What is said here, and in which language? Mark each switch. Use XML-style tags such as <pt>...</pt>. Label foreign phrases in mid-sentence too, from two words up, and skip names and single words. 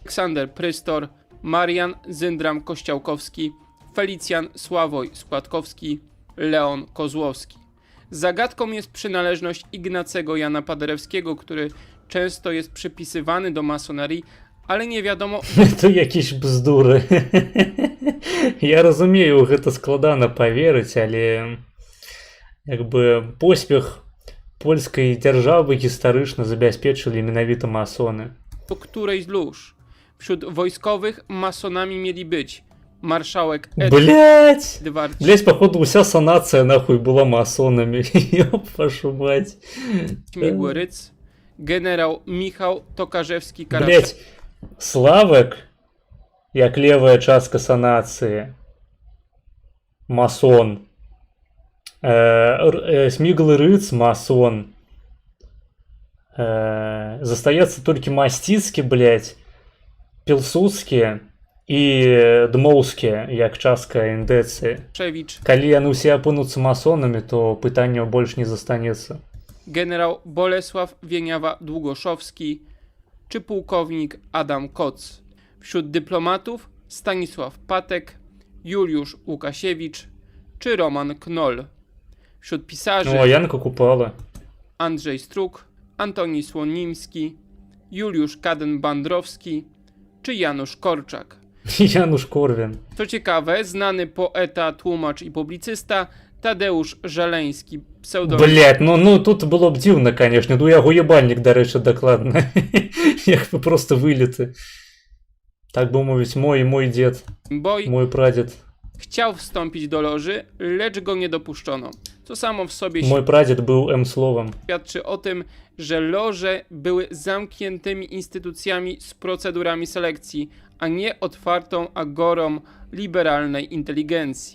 <pl>Aleksander Prystor, Marian Zyndram Kościałkowski, Felicjan Sławoj Składkowski, Leon Kozłowski. Zagadką jest przynależność Ignacego Jana Paderewskiego, który często jest przypisywany do masonerii, ale nie wiadomo,</pl> <be>Это якісь бздуры. Я разумею, гэта складана паверыць, але як бы поспех польскай дзяржавы гістарычна забяспечылі менавіта масоны.</be> <pl>do której z луж. Wśród wojskowych masonami mieli być marszałek</pl> <ru>Блять!</ru> <pl>Edward</pl> <ru>Блять, походу, вся санацыя нахуй была масонами. Ёб вашу мать.</ru> <pl>Śmigły-Rydz, generał Michał Tokarzewski-Karaszewski,</pl> <be>Блять, Славек, як левая частка санацыі. Масон. Сміглы рыц, масон. Застаецца толькі Масціцкі, блять, Пілсудскі і Дмоўскі, як частка індэцыі. Калі яны ўсе апынуцца масонамі, то пытанняў больш не застанецца.</be> <pl>generał Bolesław Wieniawa-Długoszowski czy pułkownik Adam Koc. Wśród dyplomatów Stanisław Patek, Juliusz Łukasiewicz czy Roman Knoll. Wśród pisarzy</pl> <be>О, Янка Купала.</be> <pl>Andrzej Struk, Antoni Słonimski, Juliusz Kaden-Bandrowski czy Janusz Korczak.</pl> <be>Януш Корвин.</be> <pl>Co ciekawe, znany poeta, tłumacz i publicysta Tadeusz Żeleński, pseudonim</pl> <be>Блять, ну тут было б дзіўна, конечно. Ну яго ебальнік, дарэчы, дакладна. Як бы просто вылеты. Так бы мовіць, мой дзед,</be> <pl>Boj,</pl> <be>мой прадзед.</be> <pl>chciał wstąpić do loży, lecz go nie dopuszczono. Co samo w sobie</pl> <be>Мой прадзед быў М-словам.</be> <pl>świadczy o tym, że loże były zamkniętymi instytucjami z procedurami selekcji, a nie otwartą agorą liberalnej inteligencji.</pl>